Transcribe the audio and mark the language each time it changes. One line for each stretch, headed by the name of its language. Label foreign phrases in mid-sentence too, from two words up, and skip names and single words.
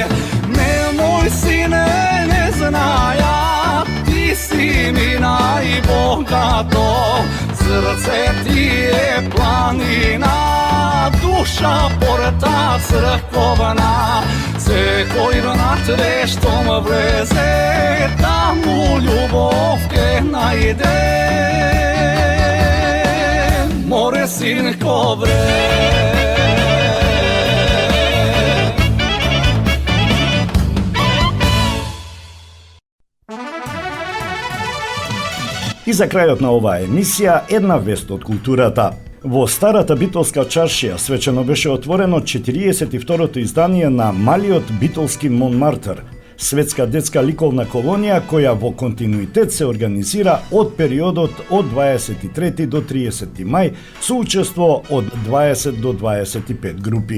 Macedonian: Немој сине, не знаја, ти си ми најбогато, срце ти је планина, душа порта црквовна, се који внатре што му влезе, да му љубов те најде. Море синко вре. И за крајот на оваа емисија, една вест од културата. Во старата битолска чаршија свечено беше отворено 42-то издание на малиот битолски Монмартр, светска детска ликовна колонија која во континуитет се организира од периодот од 23 до 30 мај со учество од 20 до 25 групи.